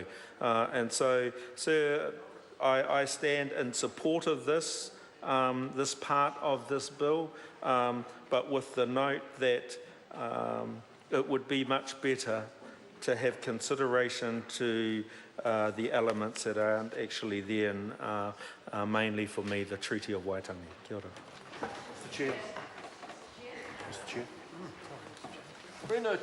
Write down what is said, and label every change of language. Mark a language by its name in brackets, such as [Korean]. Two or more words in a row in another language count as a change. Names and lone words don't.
[English] And so I stand in support of this this part of this bill, but with the note that it would be much better to have consideration to the elements that aren't actually there, and mainly for me, the Treaty of Waitangi. [Māori] Kia ora. [English] Mr. Chair. Mr. Chair. Bruno